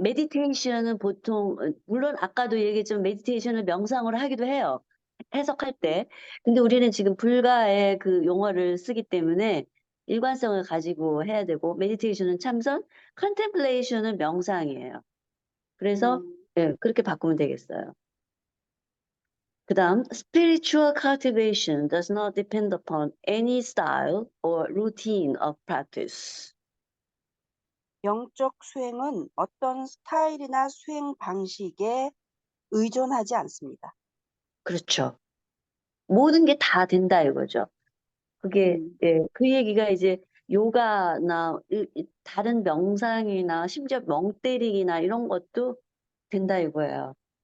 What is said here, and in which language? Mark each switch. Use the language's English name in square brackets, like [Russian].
[Korean] 메디테이션은 보통 물론 아까도 얘기했지만 메디테이션을 명상으로 하기도 해요. 해석할 때. 근데 우리는 지금 불가의 그 용어를 쓰기 때문에 일관성을 가지고 해야 되고 메디테이션은 참선, 컨템플레이션은 명상이에요. 그래서 예, 그렇게 바꾸면 되겠어요. [English] 그다음 spiritual cultivation does not depend upon any style or routine of practice. [Korean] 영적 수행은 어떤 스타일이나 수행 방식에 의존하지 않습니다. 그렇죠. 모든 게 다 된다 이거죠. 그게 예, 그 얘기가 이제 요가나 다른 명상이나 심지어 멍 때리기나 이런 것도 된다 이거예요.